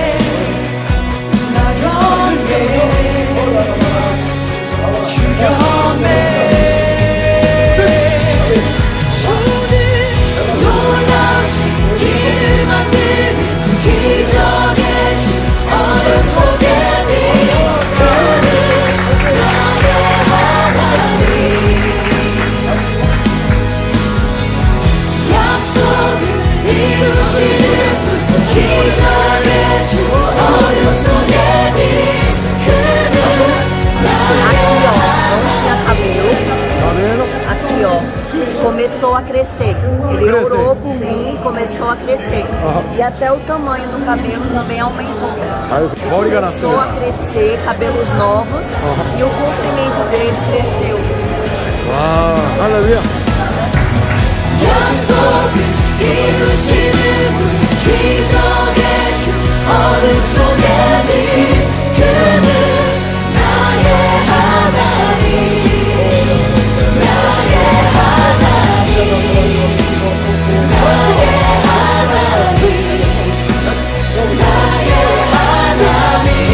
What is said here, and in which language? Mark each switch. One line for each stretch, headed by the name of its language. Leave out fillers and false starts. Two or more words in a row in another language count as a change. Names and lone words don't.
Korean: 주는 놀라우신 길을 만드는 기적의 주 어둠 속에 빛 그는 나의 하나님 약속을 이루시는 분 기적의 주 어둠 속에 빛 그는
Portuguese: Aqui, ó, começou a crescer. Ele orou por mim, começou a crescer. E até o tamanho do cabelo também aumentou. Começou a crescer, cabelos novos, e o comprimento dele cresceu.
Korean: 할렐루야. 약속을 이루시는 분 기적의 주 어둠 속에 빛 그는 나의 하나님 나의 하나님 나의 하나님 나의 하나님